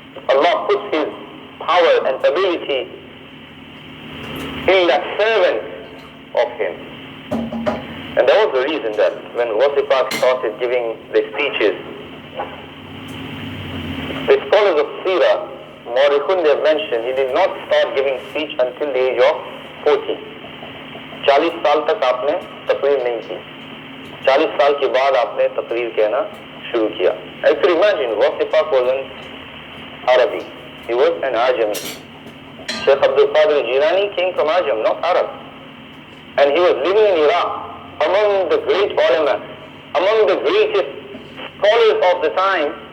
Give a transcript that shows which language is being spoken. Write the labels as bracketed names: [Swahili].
[English] Allah puts his power and ability in that servant of him. And that was the reason that when Wasipak started giving the speeches, the scholars of Sirah, Mawrikhun, they have mentioned, he did not start giving speech until the age of 40. [Hindi] 40 साल तक आपने तकरीर नहीं की, 40 साल के बाद आपने तकरीर कहना शुरू किया. [English] I could imagine Wasipak wasn't Arabi, he was an Ajami. Shaykh Abdul Qadir Jilani came from Ajam, not Arab. And he was living in Iraq, among the great ulama, among the greatest scholars of the time.